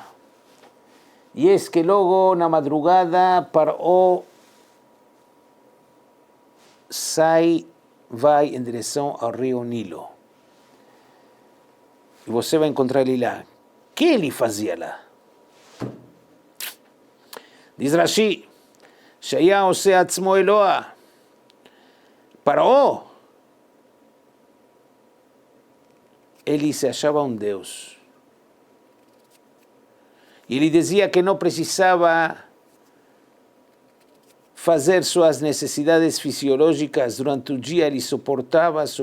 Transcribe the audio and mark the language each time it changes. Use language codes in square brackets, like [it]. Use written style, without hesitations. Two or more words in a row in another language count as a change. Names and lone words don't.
[pt] E eis que logo na madrugada Paró vai em direção ao rio Nilo. E você vai encontrar ele lá. O que ele fazia lá? Diz Rashi, [he] שהיה עושה עצמו אלוה. [pt] פרעה, ele se achava um Deus. E ele dizia que não precisava fazer suas necessidades fisiológicas durante o dia. Ele suportava.